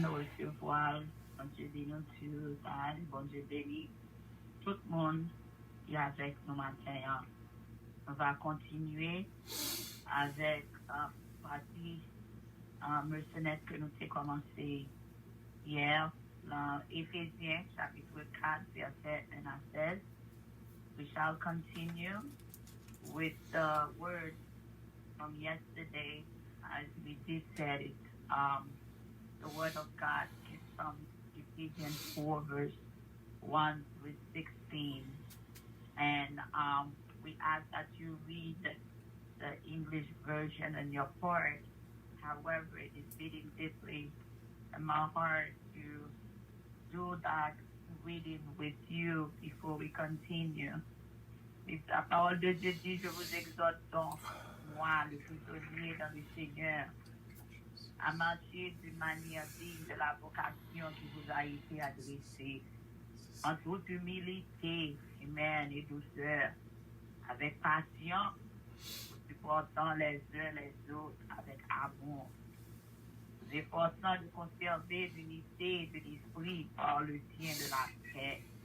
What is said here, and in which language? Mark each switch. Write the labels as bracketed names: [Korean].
[French] Nous recevoir, bon Dieu béni, bon Dieu béni, tout le monde qui est avec nous maintenant. On va continuer avec partie mercenaire que nous avons commencé hier, dans Éphésiens chapitre 4, verset 1 à 16. [English] We shall continue with the word from yesterday, as we did said it. The word of God is from Ephesians 4, verse 1 to 16. And we ask that you read the English version in your part. However, it is beating deeply in my heart to do that reading with you before we continue. [French] Et la parole de Dieu dit, je vous exhorte donc, moi, le prisonnier dans le Seigneur, à marcher d'une manière digne de la vocation qui vous a été adressée, en toute humilité, amen, et douceur, avec patience, supportant les uns les autres avec amour, vous efforçant de conserver l'unité de l'esprit par le tien de la paix.